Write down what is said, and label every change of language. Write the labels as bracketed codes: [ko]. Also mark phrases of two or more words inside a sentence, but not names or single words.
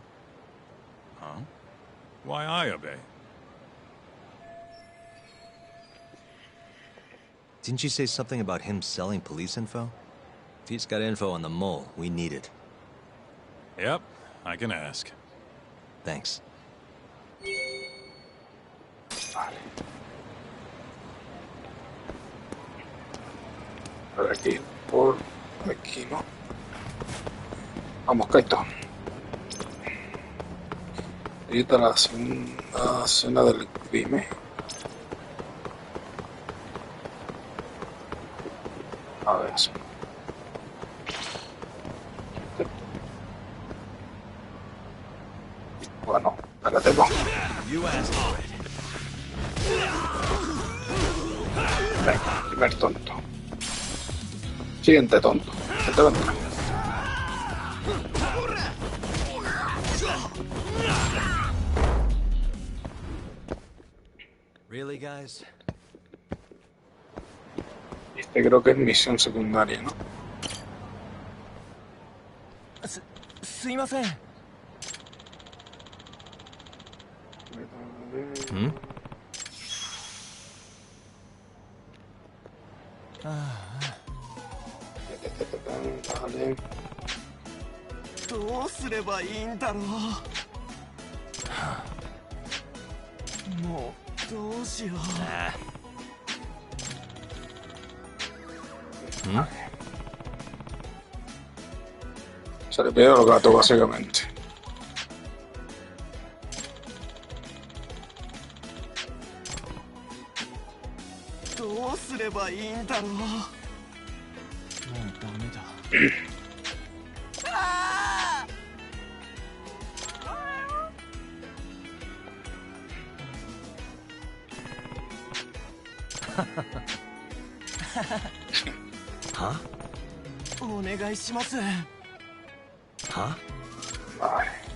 [en] Huh? Why I obey? Didn't you say something about him selling police info? If he's got info on the mole, we need it. Yep, I can ask. Thanks. [es] Vale. Por aquí, por aquí, ¿no? Vamos, Kaito. Evita la segunda escena del crimen. A ver. Bueno, espérate, no. Venga, primer tonto. Siguiente tonto. Vete, vente. [en] Really, guys? [es] Este creo que es misión secundaria, ¿no? [ja] すいません。 Hmm? [es] vale. [ja] どうすればいいんだろう。もうどうしよう。 Hmm? [es] Se le pidió los gatos, básicamente. ¿Cómo se le va a ir, Taro? [ja] No, だめだ. Huh? お願いします。 Huh? [es] Vale.